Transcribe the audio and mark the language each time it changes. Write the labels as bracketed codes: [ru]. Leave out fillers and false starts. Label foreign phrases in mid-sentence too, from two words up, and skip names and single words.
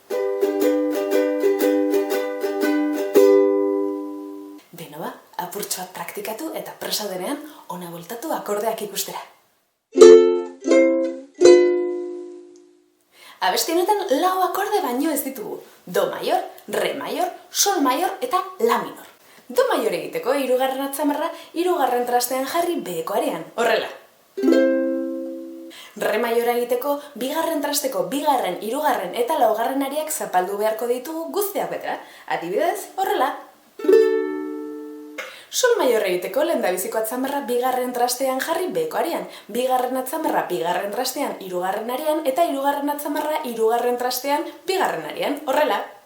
[eu] Beno ba, apurtxo bat praktikatu eta presa denean ona bueltatu akordeak ikustera. Abesti honetan lau akorde baino ez ditugu. [es] Do mayor, re mayor, sol mayor eta la minor. Do mayor [eu] egiteko hirugarren atzamarra hirugarren trastean jarri beheko arean. Horrela. [es] Re mayor [eu] egiteko bigarren trasteko bigarren, hirugarren eta laugarren ariak zapaldu beharko ditugu guztiak betera. Adibidez, horrela. [es] Sol mayor [eu] egiteko lehendabiziko atzamarra bigarren trastean jarri beheko arean, bigarren atzamarra bigarren trastean hirugarren arean eta hirugarren atzamarra hirugarren trastean bigarren arean, horrela.